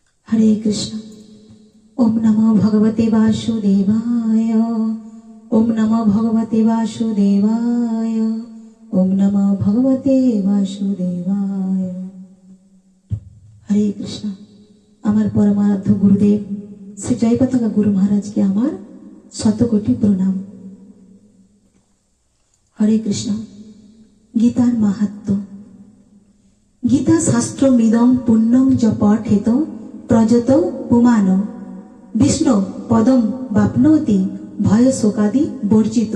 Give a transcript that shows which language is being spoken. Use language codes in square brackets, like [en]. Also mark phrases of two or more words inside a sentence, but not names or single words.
[sa] হরে কৃষ্ণ। ওম নমো ভগবতে বাসুদেবায়। ওম নমো ভগবতে বাসুদেবায়। ওম নমো ভগবতে বাসুদেবায়। হরে কৃষ্ণ। [bn] আমার পরমারাধ্য গুরুদেব শ্রী জয়পতাকা গুরু মহারাজকে আমার শতকোটি প্রণাম। [sa] হরে কৃষ্ণ। [bn] গীতার মাহাত্ম্য। [sa] গীতা শাস্ত্র মৃদং পুণ্যং য পঠেত প্রজত পুমান বিষ্ণু পদম বাপ্নোতি ভয় শোকাদি বর্জিত।